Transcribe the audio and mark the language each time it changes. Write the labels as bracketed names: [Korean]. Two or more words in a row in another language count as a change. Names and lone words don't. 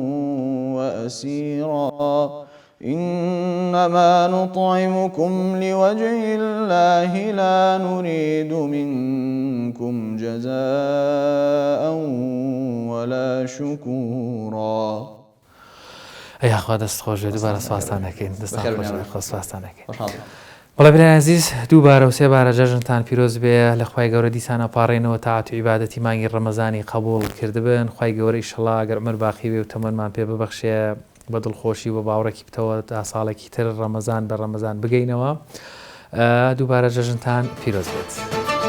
[Arabic] وأسيرا إنما نطعمكم لوجه الله لا نريد منكم جزاء ولا شكورا أي أخوة [Central Kurdish] دست خوش دوباره سواستانەکەین دەست خوش سواستانەکەین بەڵێ برایان عزیز دووبارە و سێبارە جەژنتان پیرۆز بێ لە خوای گەورە دیسانە پاڕێنەوە تاعات و عیبادەتی مانگی ڕەمەزانی قبول کردبن خوای گەورە ئیشەڵا ئەگەر عومر باقی بێ و تەمەنمان پێ ببەخشێ بە دڵخۆشی و باوڕێکی بتەوە تا ساڵێکی تر ڕەمەزان بە ڕەمەزان بگەینەوە دووبارە جەژنتان پیرۆز بێت.